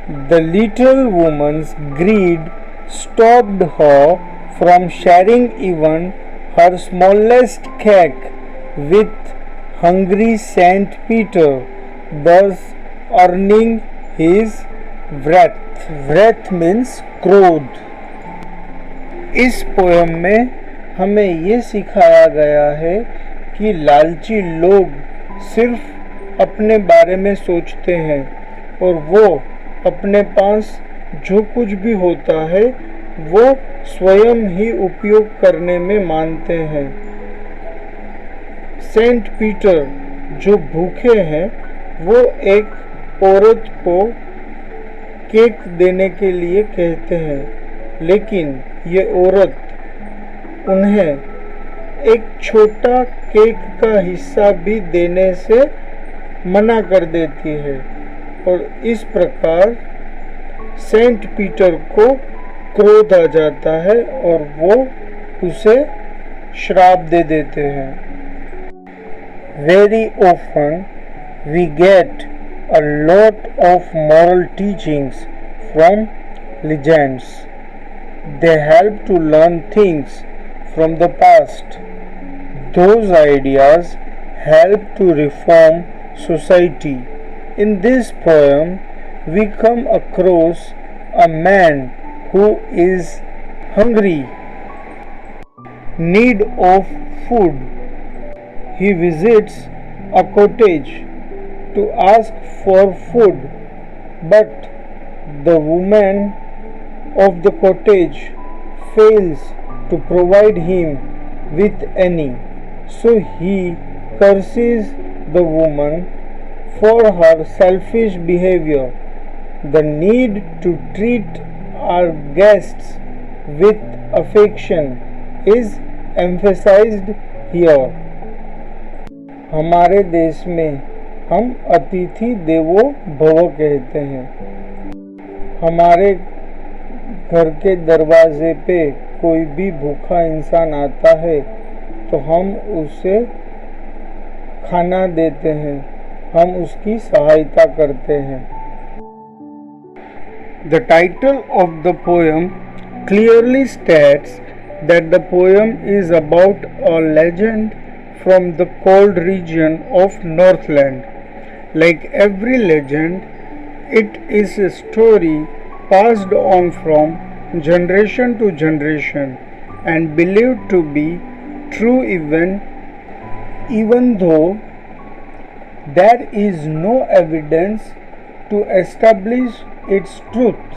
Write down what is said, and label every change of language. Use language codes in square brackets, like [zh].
[en] The little woman's greed stopped her from sharing even her smallest cake with hungry Saint Peter, thus earning his wrath. Wrath means क्रोध. [hi] इस poem में हमें ये सिखाया गया है कि लालची लोग सिर्फ अपने बारे में सोचते हैं और वो अपने पास जो कुछ भी होता है वो स्वयं ही उपयोग करने में मानते हैं। सेंट पीटर जो भूखे हैं वो एक औरत को केक देने के लिए कहते हैं, लेकिन ये औरत उन्हें एक छोटा केक का हिस्सा भी देने से मना कर देती है और इस प्रकार सेंट पीटर को क्रोध आ जाता है और वो उसे श्राप दे देते हैं। [en] Very often we get a lot of moral teachings from legends. They help to learn things from the past. Those ideas help to reform society. In this poem, we come across a man who is hungry, need of food. He visits a cottage to ask for food, but the woman of the cottage fails to provide him with any. So he curses the woman for her selfish behavior. The need to treat our guests with affection is emphasized here. [hi] हमारे देश में हम अतिथि देवो भव कहते हैं। हमारे घर के दरवाजे पे कोई भी भूखा इंसान आता है तो हम उसे खाना देते हैं, हम उसकी सहायता करते हैं। [en] The title of the poem clearly states that the poem is about a legend from the cold region of Northland. Like every legend, it is a story passed on from generation to generation and believed to be true even though there is no evidence to establish its truth.